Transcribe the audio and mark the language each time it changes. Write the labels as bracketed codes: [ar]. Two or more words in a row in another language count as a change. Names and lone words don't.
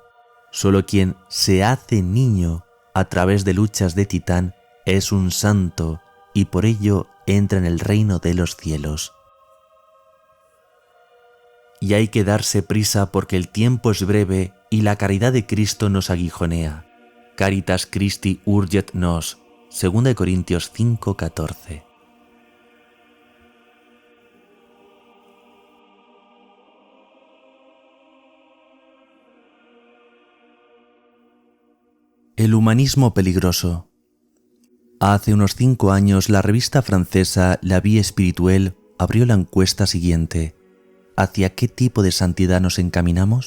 [es] Solo quien se hace niño a través de luchas de titán es un santo y por ello entra en el reino de los cielos. Y hay que darse prisa porque el tiempo es breve y la caridad de Cristo nos aguijonea. [la] Caritas Christi urget nos. [es] 2 Corintios 5:14. El humanismo peligroso. Hace unos 5 años la revista francesa La Vie Spirituelle abrió la encuesta siguiente: ¿hacia qué tipo de santidad nos encaminamos?